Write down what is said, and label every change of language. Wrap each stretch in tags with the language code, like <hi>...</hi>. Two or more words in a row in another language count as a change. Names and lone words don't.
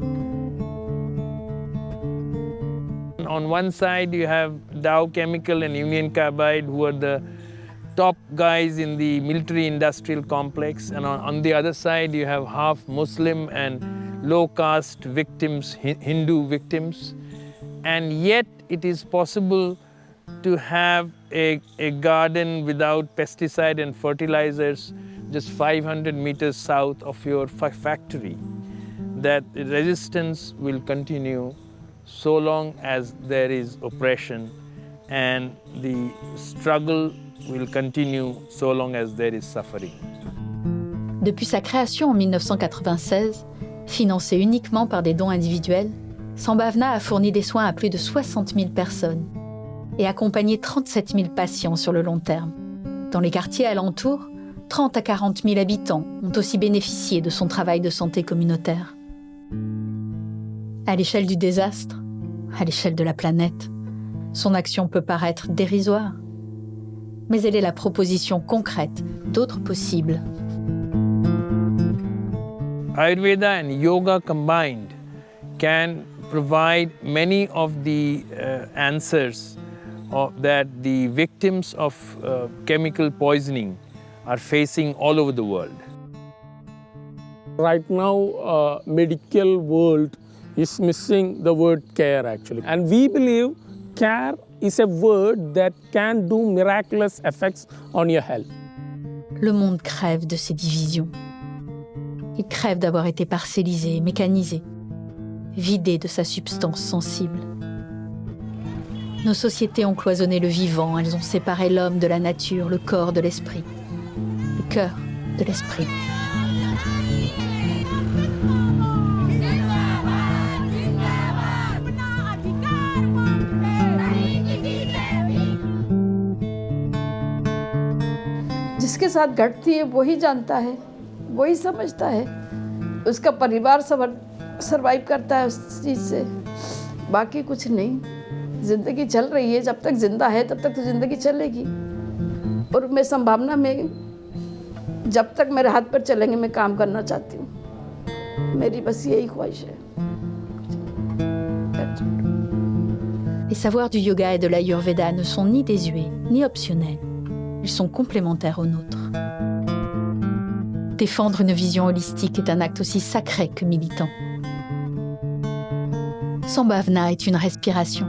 <en>On one side you have Dow Chemical and Union Carbide, who are the top guys in the military industrial complex, and on the other side you have half Muslim and low caste victims, Hindu victims, and yet it is possible to have a garden without pesticide and fertilizers just 500 meters south of your factory. That resistance will continue so long as there is oppression, and the struggle will continue so long as there is suffering.</en> <fr>Depuis sa création en 1996, financée uniquement par des dons individuels, Sambhavna a fourni des soins à plus de 60 000 personnes et accompagné 37 000 patients sur le long terme. Dans les quartiers alentours, 30 à 40 000 habitants ont aussi bénéficié de son travail de santé communautaire. À l'échelle du désastre, à l'échelle de la planète, son action peut paraître dérisoire, mais elle est la proposition concrète d'autres possibles.</fr> <en>Ayurveda and yoga combined can provide many of the answers that the victims of chemical poisoning are facing all over the world. Right now, medical world is missing the word care actually. And we believe care is a word that can do miraculous effects on your health.</en> <fr>Le monde crève de ces divisions. Il crève d'avoir été parcellisé, mécanisé, vidé de sa substance sensible. Nos sociétés ont cloisonné le vivant, elles ont séparé l'homme de la nature, le corps de l'esprit, le cœur de l'esprit.</fr> <hi>जिसके साथ घटती है वही जानता है, वही समझता है, उसका परिवार सरवाइव करता है उस चीज़ से, बाकी कुछ नहीं। ज़िंदगी चल रही है, जब तक जिंदा है तब तक तो ज़िंदगी चलेगी। और मैं संभावना में जब तक मेरे हाथ पर चलेंगे मैं काम करना चाहती हूँ, मेरी बस यही ख्वाहिश है।</hi> <fr>Les savoirs du yoga et de l'Ayurveda ne sont ni désuets ni optionnels. Ils sont complémentaires aux nôtres. Défendre une vision holistique est un acte aussi sacré que militant. Sambhavna est une respiration.</fr>